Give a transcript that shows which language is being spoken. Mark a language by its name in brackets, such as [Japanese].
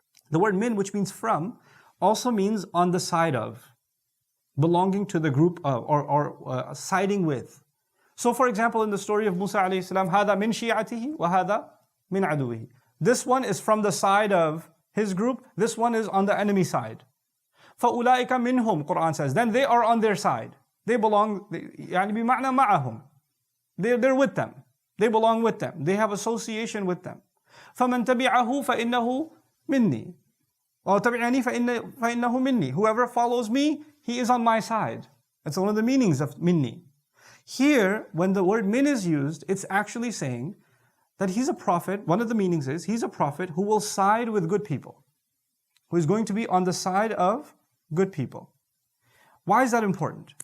[English] The word min, which means from, also means on the side of, belonging to the group of, or siding with. So for example, in the story of Musa alayhi salam, [Arabic] هَذَا مِنْ شِيعَتِهِ وَهَذَا مِنْ عَدُوِهِ. [English] This one is from the side of his group, this one is on the enemy side. [Arabic] فَأُولَٰئِكَ مِنْهُمْ, [English] Quran says, then they are on their side. They belong, [Arabic] يعني بمعنى معهم. [English] They're with them. They belong with them. They have association with them. [Arabic] فَمَنْ تَبِعَهُ فَإِنَّهُ مِنِّي. [English] Or [Arabic] تَبِعَنِي فَإِنَّهُ مِنِّي. [English] Whoever follows me, he is on my side. That's one of the meanings of minni. Here, when the word min is used, it's actually saying that he's a prophet. One of the meanings is he's a prophet who will side with good people, who is going to be on the side of good people. Why is that important?